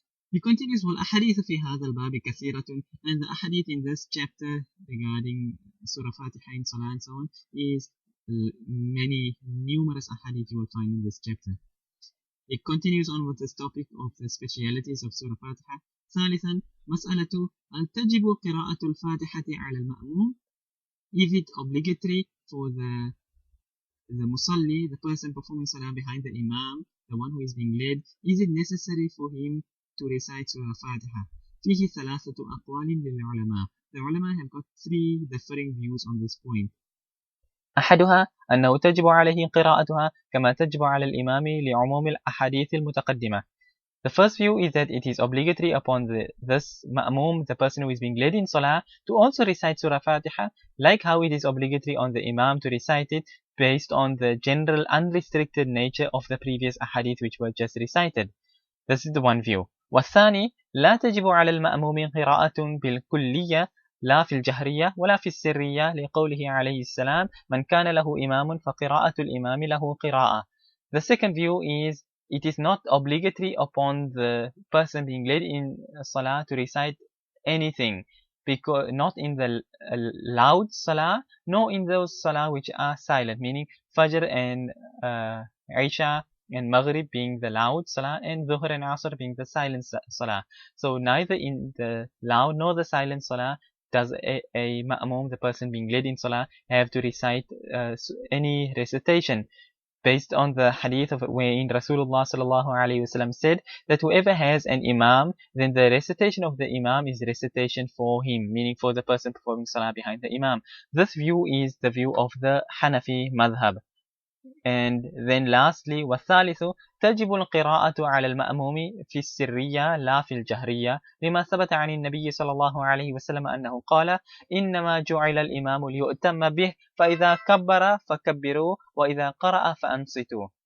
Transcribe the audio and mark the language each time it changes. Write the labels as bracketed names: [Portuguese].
[English] He continues, [Arabic] وَالْأَحَادِيثُ فِي هَذَا الْبَابِ كَثِيرَةٌ, [English] and the ahadith in this chapter regarding Surah Fatiha in Salah and so on is many numerous ahadith you will find in this chapter. It continues on with this topic of the specialities of Surah Fatiha. [Arabic] ثالثا مسألة هل تجب قراءة الفاتحة على المأموم? [English] Is it obligatory for the musalli, the person performing salah behind the imam, the one who is being led, is it necessary for him to recite Surah Fatiha? [Arabic] فيه ثلاثة أقوال للعلماء. [English] The ulama have got three differing views on this point. [Arabic] أحدها أنه تجب عليه قراءتها كما تجب على الإمام لعموم الأحاديث المتقدمة. [English] The first view is that it is obligatory upon this ma'mum, the person who is being led in salah, to also recite Surah Fatiha, like how it is obligatory on the imam to recite it based on the general unrestricted nature of the previous ahadith which were just recited. This is the one view. [Arabic] والثاني لا تجب على المأموم قراءة بالكلية لا في الجهرية ولا في السرية لقوله عليه السلام من كان له إمام فقراءة الإمام له قراءة. [English] The second view is it is not obligatory upon the person being led in salah to recite anything, because not in the loud salah, nor in those salah which are silent, meaning Fajr and Isha and Maghrib being the loud salah, and Dhuhr and Asr being the silent salah. So neither in the loud nor the silent salah does a ma'mum, the person being led in salah, have to recite any recitation, based on the hadith of wherein Rasulullah sallallahu alaihi wasallam said that whoever has an imam, then the recitation of the imam is recitation for him, meaning for the person performing salah behind the imam. This view is the view of the Hanafi madhab. And then lastly, [Arabic] والثالث تجب القراءة على المأموم في السرية لا في الجهرية لما ثبت عن النبي صلى الله عليه وسلم أنه قال إنما جعل الإمام ليؤتم به فإذا كبر فكبروا وإذا قرأ فأنصتوا.